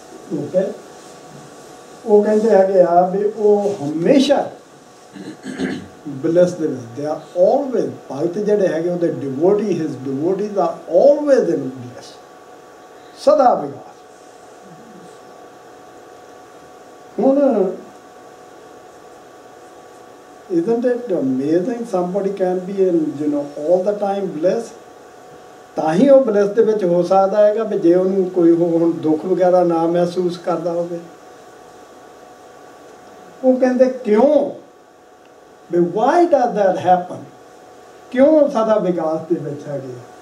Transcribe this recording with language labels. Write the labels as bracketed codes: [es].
[pa] ਠੀਕ ਹੈ, ਉਹ ਕਹਿੰਦੇ ਹੈਗੇ ਆ ਵੀ ਉਹ ਹਮੇਸ਼ਾ ਬਲੈਸ ਦੇ ਵਿੱਚ, [en] they are always, [pa] ਭਗਤ ਜਿਹੜੇ ਹੈਗੇ ਉਹਦੇ ਡਿਵੋਟੀ, [en] his devotees are always in bliss, [pa] ਸਦਾ ਵਿਗਾਸ। [en] ਹੁਣ isn't it amazing somebody can be in all the time bliss? [pa] ਤਾਂ ਹੀ ਉਹ ਬਲੈਸ ਦੇ ਵਿੱਚ ਹੋ ਸਕਦਾ ਹੈਗਾ ਵੀ ਜੇ ਉਹਨੂੰ ਕੋਈ ਹੁਣ ਦੁੱਖ ਵਗੈਰਾ ਨਾ ਮਹਿਸੂਸ ਕਰਦਾ ਹੋਵੇ। ਉਹ ਕਹਿੰਦੇ ਕਿਉਂ V [en] why does that happen, [pa] ਕਿਉਂ ਸਾਡਾ ਵਿਕਾਸ ਦੇ ਵਿੱਚ ਹੈਗੇ।